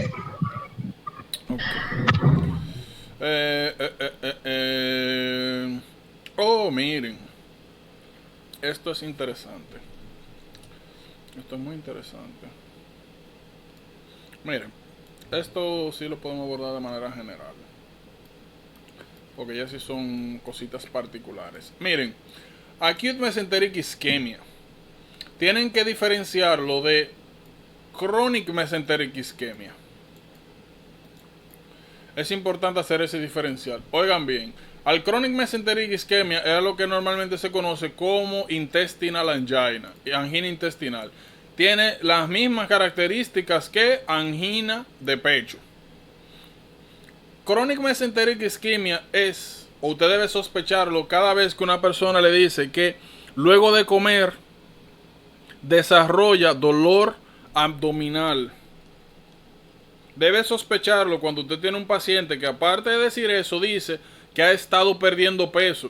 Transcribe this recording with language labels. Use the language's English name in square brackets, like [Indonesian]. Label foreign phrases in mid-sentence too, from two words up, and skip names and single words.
[Spanish] Okay. Oh, miren. Esto es interesante. Esto es muy interesante. Miren, esto sí lo podemos abordar de manera general. Porque ya sí son cositas particulares. Miren, [English] acute mesenteric ischemia. [Spanish] Tienen que diferenciarlo de [English] chronic mesenteric ischemia. [Spanish] Es importante hacer ese diferencial. Oigan bien, al [English] chronic mesenteric ischemia [Spanish] es lo que normalmente se conoce como [English] intestinal angina, [Spanish] angina intestinal. Tiene las mismas características que angina de pecho. [English] Chronic mesenteric ischemia [Spanish] es, o usted debe sospecharlo cada vez que una persona le dice que luego de comer desarrolla dolor abdominal. Debe sospecharlo cuando usted tiene un paciente que, aparte de decir eso, dice que ha estado perdiendo peso.